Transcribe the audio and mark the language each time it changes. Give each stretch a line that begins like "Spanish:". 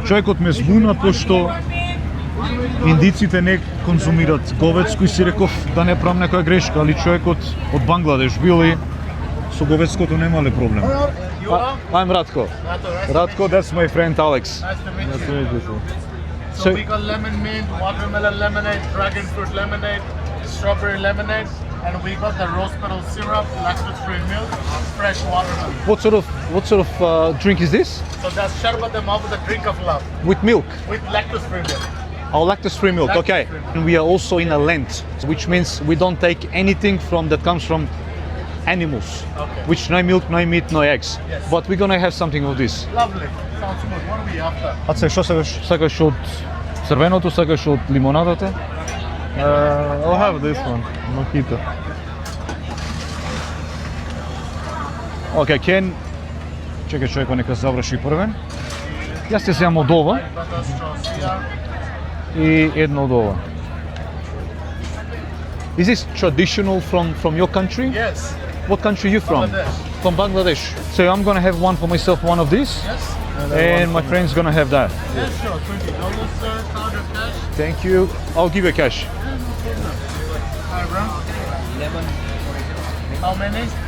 Macedonian: Човекот ме збуна пошто индиците не конзумираат говецко и си реков да не правам некоја грешка, али човекот од Бангладеш бил и со говецкото немале проблем.
English: I'm Ratko. Ratko, that's my friend Alex. Nice to meet you. So we got lemon mint, watermelon lemonade, dragon fruit lemonade, strawberry lemonade, And we got the rose petal syrup, lactose-free milk, fresh watermelon. What sort of drink is this? So that's Sharbat Maw with a drink of love With milk. with lactose-free milk. Oh, lactose-free milk. Okay. And we are also in a Lent, which means we don't take anything that comes from animals. Okay. Which no milk, no meat, no eggs. Yes. But we're gonna have something of this. Lovely. Sounds good. What are we after?
Macedonian: Аце, што сакаш од црвеното, сакаш од лимонадата?
English: I'll have this one, mojito.
Macedonian: Океј, Кен, чекај човекот нека заврши првен. Јас ќе земам од ова и едно од ова.
English: Is this traditional from your country? Yes. What country are you from? Bangladesh. From Bangladesh. So I'm gonna have one for myself, one of these, Yes. and my friend's gonna have that. Yes, sure. $20, sir. Card or cash? Thank you. I'll give you cash. Hi, bro. Lemon. How many?